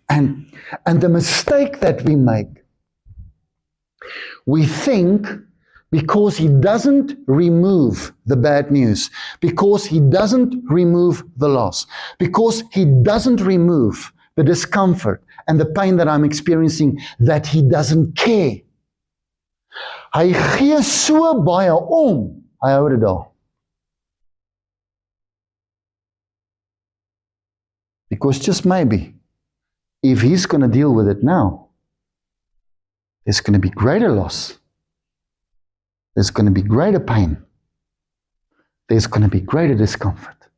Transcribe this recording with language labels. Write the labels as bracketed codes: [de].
[en] And the mistake that we make, we think because He doesn't remove the bad news, because He doesn't remove the loss, because He doesn't remove the discomfort and the pain that I'm experiencing, that He doesn't care. [af] Hy gee so baie om, hy hou dit daar. [en] Because just maybe, if He's going to deal with it now, there's going to be greater loss. There's going to be greater pain. There's going to be greater discomfort.